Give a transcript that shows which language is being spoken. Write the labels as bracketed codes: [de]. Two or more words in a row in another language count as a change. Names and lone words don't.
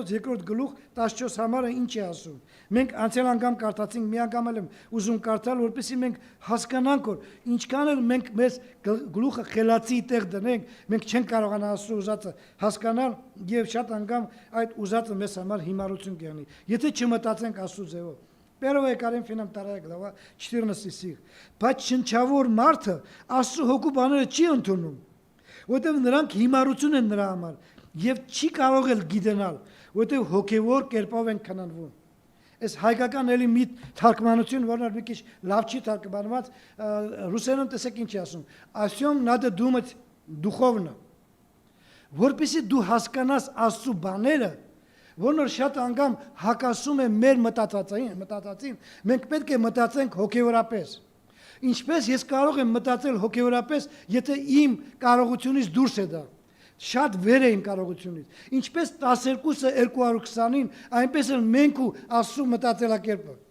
[hy] 2 գլուխ 14 համարը ինչ է ասում։ Մենք անցյալ անգամ կարդացինք, մի անգամ էլ եմ ուզում կարդալ, որպեսզի մենք հասկանանք, որ ինչքան էլ մենք մեզ գլուխը խելացի տեղ դնենք, մենք չենք կարողանա Աստծո ուզածը հասկանալ եւ շատ անգամ այդ ուզածը մեզ համար հիմարություն կլինի, եթե չմտածենք Աստծո ձևով։ [ru] 1 Коринфянам 2 глава 14 стих. [hy] Բայց շնչավոր մարդը Աստծո հոգու բաները չի ընդունում, որտեղ նրանք հիմարություն են նրա համար եւ չի կարող էլ գիտենալ, որտեղ հոգեվոր կերպով են քննվում։ Այս հայկական էլի մի թարգմանություն, որն մի քիչ լավ չի թարգմանված, ռուսերեն տեսեք ինչ է ասում։ Ասյոմ [ru] надо думать духовно։ [hy] Որպեսզի դու հասկանաս Աստծո բաները, որոնք շատ անգամ հակասում են մեր մտածածին, մենք պետք է մտածենք հոգեորապես։ Ինչպես ես կարող եմ մտածել հոգեորապես, եթե իմ կարողությունից դուրս է դա։ Շատ վեր է իմ կարողությունից։ Ինչպես 12-ը 220-ին, այնպես էլ մենք ու Աստծո մտածելակերպը։